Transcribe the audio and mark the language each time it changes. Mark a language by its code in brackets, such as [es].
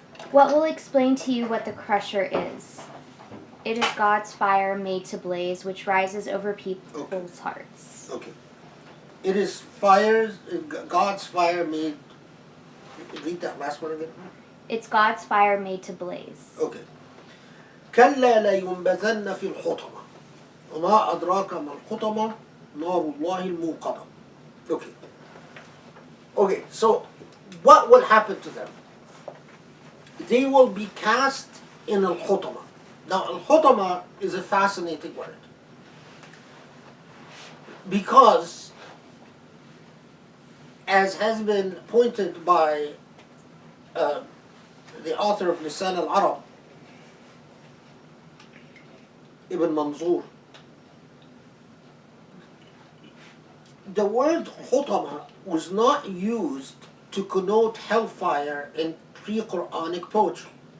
[en] What will explain to you what the crusher is? It is God's fire made to blaze, which rises over people's hearts. Okay. It is fires, God's fire made. Read that last one again. It's God's fire made to blaze. Okay. [ar] كلا لينبذن في الحطمة وما أدراك ما الحطمة نار الله الموقدة. [en] Okay. Okay, so what will happen to them? They will be cast in al-hutama. Now al-hutama is a fascinating word. Because, as has been pointed by the author of Lisan al-Arab, Ibn Manzur, the word hutama was not used to connote hellfire in pre-Quranic poetry.